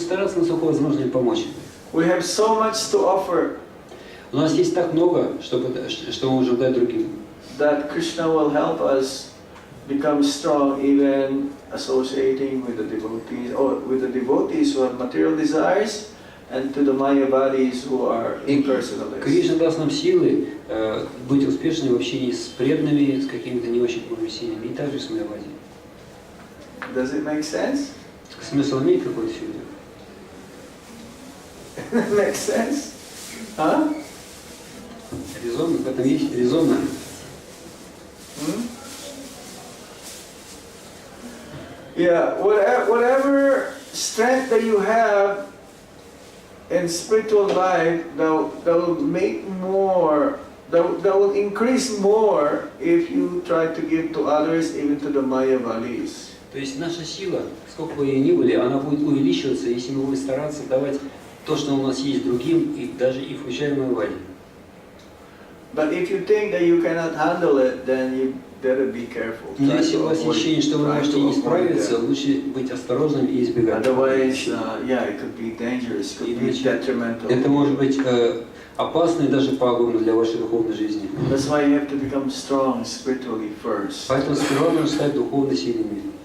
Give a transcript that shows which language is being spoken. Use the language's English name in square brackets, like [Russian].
[Russian] стараться, насколько возможно, им помочь. [English] We have so much to offer. [Russian] У нас есть так много, что мы можем дать другим. [English] That Krishna will help us become strong even associating with the devotees, or with the devotees who have material desires, and to the Mayavadis who are impersonalists. [Russian] Кришна даст нам силы быть успешными в общении с преданными, с какими-то не очень сильными, и также с Майявади. [English] Does it make sense? [Russian] Смысл имеет какой-то сегодня? [English] Makes sense? Huh? [Russian] Резонно, в этом есть резонно. [English] Yeah, whatever strength that you have in spiritual life, that will make more, that will increase more if you try to give to others, even to the Mayavalis. [Russian] То есть наша сила, сколько бы ее ни были, она будет увеличиваться, если мы будем стараться давать то, что у нас есть другим, и даже и включая Майявали. [English] But if you think that you cannot handle it, then you better be careful. [Russian] Но если у вас есть ощущение, что вы можете не справиться, лучше быть осторожным и избегать. [English] Otherwise, yeah, it could be dangerous, it could be detrimental. [Russian] Это может быть опасно и даже пагубно для вашей духовной жизни. [English] That's why you have to become strong spiritually first. [Russian] Поэтому сперва нужно стать духовно сильными.